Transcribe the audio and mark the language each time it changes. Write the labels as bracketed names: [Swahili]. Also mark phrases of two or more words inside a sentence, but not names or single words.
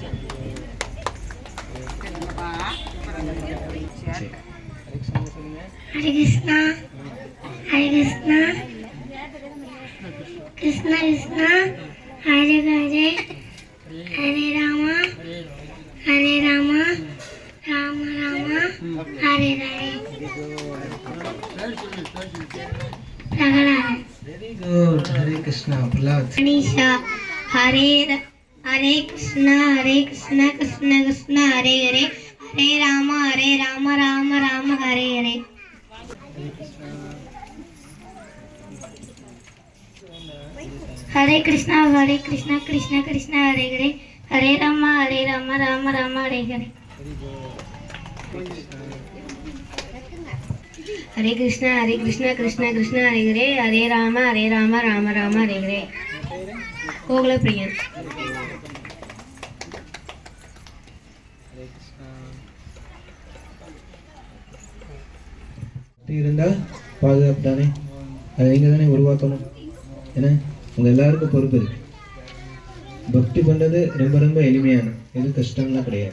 [Sanskrit] Hare Krishna, Hare Krishna, Krishna Krishna, Hare Hare, Hare Rama, Hare Rama, Rama Rama, Hare Hare. Raghunath. [English] very good. [Sanskrit] हरे कृष्ण [Tamil] பிரலாத். [Sanskrit] Anisha, Hare Krishna, Hare Krishna, Krishna Krishna, Hare Hare, Hare Rama, Rama Rama, Hare Hare. Hare Krishna, Krishna Krishna, Hare Hare, Hare Rama, Rama Rama, Hare Hare. Hare Krishna, Krishna Krishna, Hare Hare, Hare Rama, Rama Rama, Hare Hare. Kogla Priyan. [Tamil] இருந்தால் பாதுகாப்பு தானே, அதை நீங்கள் தானே உருவாக்கணும். ஏன்னா உங்கள் எல்லாருக்கும் பொறுப்பு இருக்கு. பக்தி பண்ணுறது ரொம்ப ரொம்ப எளிமையான, எதுவும் கஷ்டம்லாம் கிடையாது.